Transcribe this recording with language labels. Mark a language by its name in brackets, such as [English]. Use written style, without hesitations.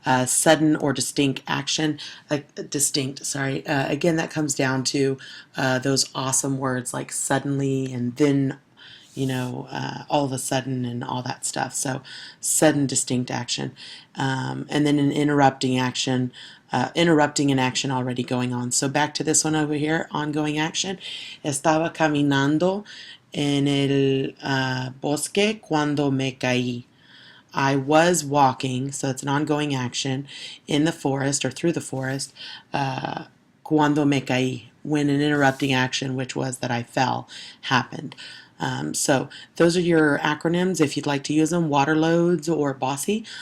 [English] Sudden or distinct action, again, that comes down to those awesome words like suddenly and then, all of a sudden and all that stuff. So sudden distinct action. And then an interrupting action, interrupting an action already going on. So back to this one over here, ongoing action. [Spanish] Estaba caminando en el bosque cuando me caí. [English] I was walking, so it's an ongoing action, in the forest or through the forest, [Spanish] cuando me caí, [English] when an interrupting action, which was that I fell, happened. So those are your acronyms if you'd like to use them, water loads or bossy.